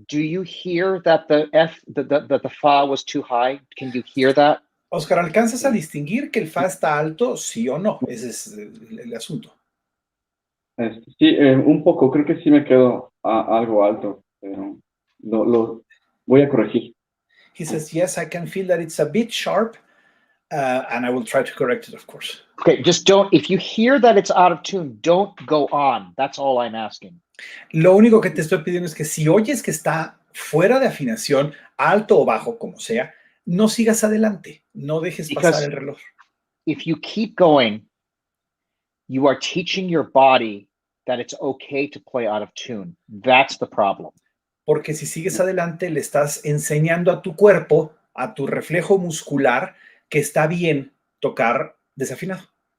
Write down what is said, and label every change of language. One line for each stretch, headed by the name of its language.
English: do you hear that the F, that the fa was too high? Can you hear that?
Spanish: Oscar, ¿alcanzas a distinguir que el fa está alto, sí o no? Ese es el asunto. Sí, un poco. Creo que sí me quedo algo alto, pero lo voy a corregir.
English: He says, yes, I can feel that it's a bit sharp, and I will try to correct it, of course. Okay, just don't, if you hear that it's out of tune, don't go on. That's all I'm asking.
Spanish: Lo único que te estoy pidiendo es que si oyes que está fuera de afinación, alto o bajo, como sea, no sigas adelante, no dejes pasar el reloj.
English: If you keep going, you are teaching your body that it's okay to play out of tune. That's the problem.
Spanish: Porque si sigues adelante, le estás enseñando a tu cuerpo, a tu reflejo muscular, que está bien tocar desafinado.